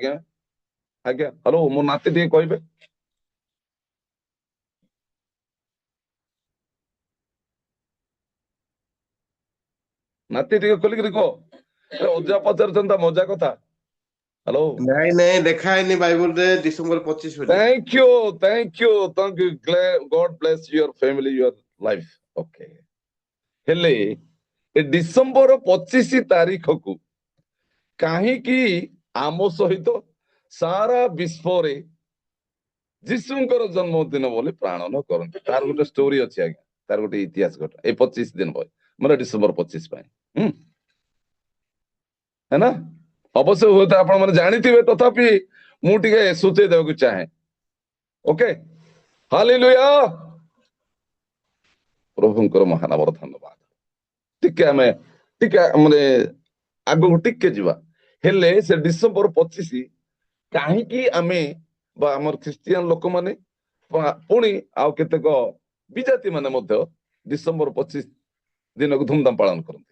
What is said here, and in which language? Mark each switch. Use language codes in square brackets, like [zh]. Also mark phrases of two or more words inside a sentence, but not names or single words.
[or] ଆଜ୍ଞା ଆଜ୍ଞା, ହ୍ୟାଲୋ, ମୋ ନାତି ଟିକେ କହିବେ। ନାତି ଟିକେ ଖୋଲିକିରି କହ, ଅଜା ପଚାରୁଛନ୍ତି ତା ମଜା କଥା। ହ୍ୟାଲୋ, ନାଇଁ ନାଇଁ, ଦେଖା ହେଇନି ବାଇବଲରେ ଡିସେମ୍ବର 25 ବୋଲି। [en] Thank you, thank you, thank you. God bless your family, your life. Okay. [or] ହେଲେ ଏ ଡିସେମ୍ବର 25 ତାରିଖକୁ କାହିଁକି ଆମ ସହିତ ସାରା ବିଶ୍ୱରେ ଯୀଶୁଙ୍କର ଜନ୍ମଦିନ ବୋଲି ପାଳନ କରନ୍ତି? ତାର ଗୋଟେ ଷ୍ଟୋରି ଅଛି ଆଜ୍ଞା, ତାର ଗୋଟେ ଇତିହାସ ଘଟା ଏ 25 ଦିନ ପରେ, ମାନେ ଡିସେମ୍ବର 25 ପାଇଁ। [hi] है ना? [or] ଅବଶ୍ୟ ହୁଏତ ଆପଣ ମାନେ ଜାଣିଥିବେ, ତଥାପି ମୁଁ ଟିକେ ସୂଚେଇ ଦେବାକୁ ଚାହେଁ। ଓକେ, ହାଲେଲୁୟା। ପ୍ରଭୁଙ୍କର ମହାନାମର ଧନ୍ୟବାଦ। ଟିକେ ଆମେ ମାନେ ଆଗକୁ ଟିକେ ଯିବା। ହେଲେ ସେ ଡିସେମ୍ବର 25 କାହିଁକି ଆମେ ବା ଆମର ଖ୍ରୀଷ୍ଟିଆନ ଲୋକମାନେ ପୁଣି ଆଉ କେତେକ ବିଜାତି ମାନେ ମଧ୍ୟ ଡିସେମ୍ବର 25 ଦିନକୁ ଧୁମଧାମ ପାଳନ କରନ୍ତି?